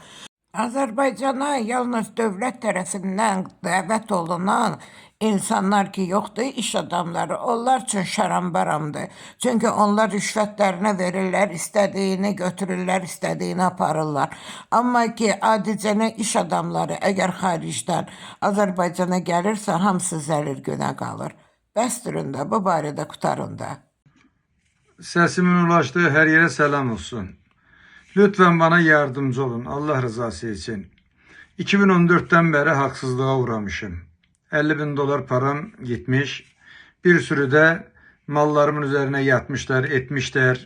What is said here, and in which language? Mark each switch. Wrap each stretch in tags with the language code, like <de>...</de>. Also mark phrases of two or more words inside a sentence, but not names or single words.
<az>Azərbaycana yalnız dövlət tərəfindən dəvət olunan insanlar ki yoxdur, iş adamları, onlar üçün şarambaramdır. Çünki onlar rüşvətlərinə verirlər, istədiyini götürürlər, istədiyini aparırlar. Amma ki, adicənə iş adamları əgər xaricdən Azərbaycana gəlirsə, hamısı zəlil günə qalır. Bəsdirin də, bu barədə qutarın da.</az> <tr>Sesimin ulaştığı her yere selam olsun. Lütfen bana yardımcı olun Allah rızası için. 2014'ten beri haksızlığa uğramışım. 50 bin dolar param gitmiş. Bir sürü de mallarımın üzerine yatmışlar, etmişler.</tr>